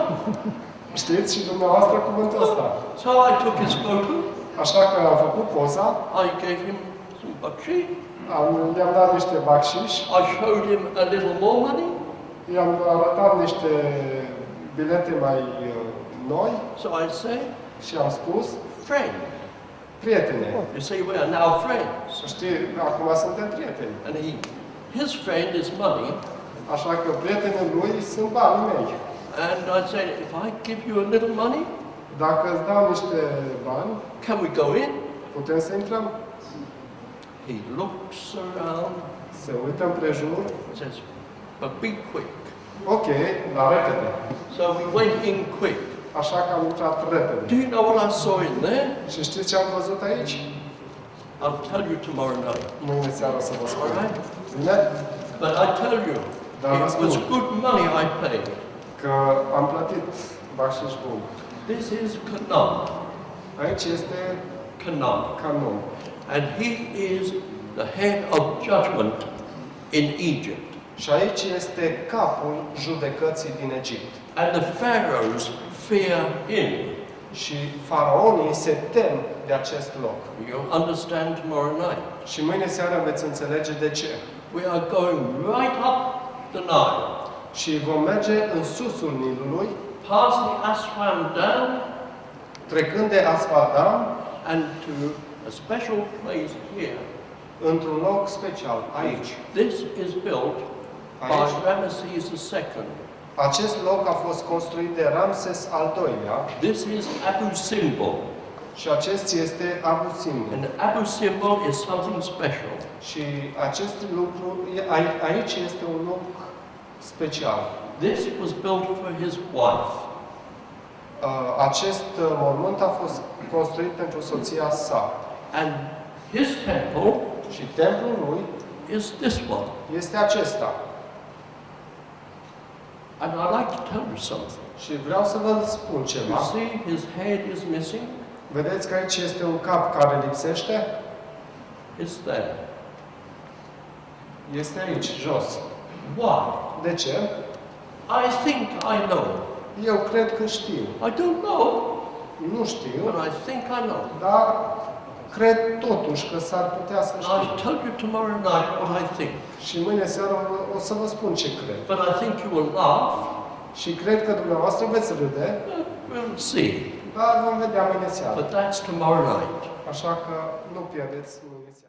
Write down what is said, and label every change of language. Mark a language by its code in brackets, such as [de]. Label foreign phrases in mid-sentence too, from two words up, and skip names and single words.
[ro] Știți și dumneavoastră cuvântul ăsta. [en] So I took his photo. [ro] Așa că am făcut poza, [en] I gave him some bakshi. [ro] i-am dat niște bacșiș, [en] I showed him a little more money. [ro] i-am arătat niște bilete mai noi [en] So I said, [ro] și am spus, [en] friend. [ro] prietene, [en] You see, we are now friends. [ro] știi, acum suntem prieteni. [en] And his friend is money. [ro] Așa că prietenii lui sunt banii mei. [en] And I said, if I give you a little money, [ro] Dacă îți dau niște bani, [en] can we go in? [ro] putem să intrăm? [en] He looks around, [ro] Se uită împrejur. [en] says, but be quick. [ro] Ok, dar repede. [en] So we went in quick. [ro] Așa că am intrat [en] Do [ro] repede. [en] you know what I saw in there? [ro] Și știți ce am văzut aici? [en] I'll tell you tomorrow night. [ro] Mâine seara o să vă [en] All [ro] spun. [en] right? [ro] Bine? [en] But I tell you, [ro] Dar vă [en] it was [ro] spun [en] good money I paid. [ro] că am plătit bacșiș bun. [en] This is Kanam. [ro] Aici este Kanam. canon. [en] And he is the head of judgment in Egypt. [ro] Și aici este capul judecății din Egipt. [en] And the pharaohs fear him. [ro] Și faraonii se tem de acest loc. [en] You'll understand tomorrow night. [ro] Și mâine seara veți înțelege de ce. [en] We are going right up the Nile, [ro] Și vom merge în susul Nilului, [en] past the Aswan Dam, [ro] trecând de Asfaldam, [en] and to a special place here. [ro] într-un loc special, aici. [en] This is built by [ro] Aici. [en] Ramesses II. [ro] Acest loc a fost construit de Ramses al II-lea [en] This is Abu Simbel. [ro] și acest este Abu Simbel. [en] And Abu Simbel is something special. [ro] Și acest lucru, aici este un loc special. [en] This was built for his wife. [ro] Acest mormânt a fost construit pentru soția sa. [en] And his temple [ro] Și templul lui [en] is this one. [ro] este acesta. [en] And I'd like to tell you something. [ro] Și vreau să vă spun [en] You [ro] ceva. [en] see, his head is missing. [ro] Vedeți că aici este un cap care lipsește? [en] It's there. [ro] Este aici, jos. [en] Why? [ro] De ce? [en] I think I know. [ro] Eu cred că știu. [en] I don't know, [ro] Nu știu, [en] but I think I know. [ro] dar cred totuși că s-ar putea să [en] And [ro] știu. [en] I'll tell you tomorrow night what I think. [ro] Și mâine seara o să vă spun ce cred. [en] But I think you will laugh. [ro] Și cred că dumneavoastră veți râde, [en] We'll see. [ro] dar vom vedea mâine seara. [en] But that's tomorrow night. [ro] Așa că nu pierdeți mâine seara.